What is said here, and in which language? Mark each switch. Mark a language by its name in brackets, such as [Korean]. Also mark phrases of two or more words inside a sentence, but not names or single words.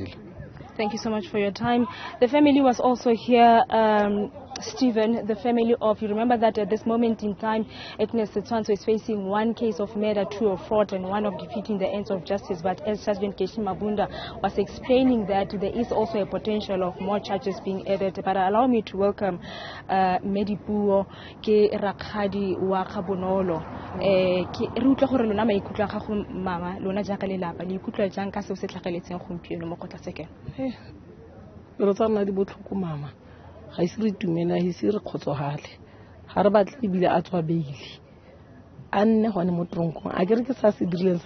[English] Thank you so much for your time. The family was also here, Stephen, the family of, you remember that at this moment in time, Agnes Setshwantsho is facing one case of murder, 2 of fraud, and 1 of defeating the ends of justice. But as Sergeant Geshi Mabunda was explaining that there is also a potential of more charges being added. But allow me to welcome Medipuo [Tswana] ke Rakgadi wa Gabonolo. Ke re utlwa gore lona maikutlo a gago mama lona jaaka lelapa le ikutlwa jang ka se se tlhageletseng gompieno mo kgotlatshekelo? Re tsana di botlhoko mama. Ga ise re tumela ga ise re kgotsogale ga re batle ebile a tswa beili a nne gone mo tronkong a kere ke sa se dirileng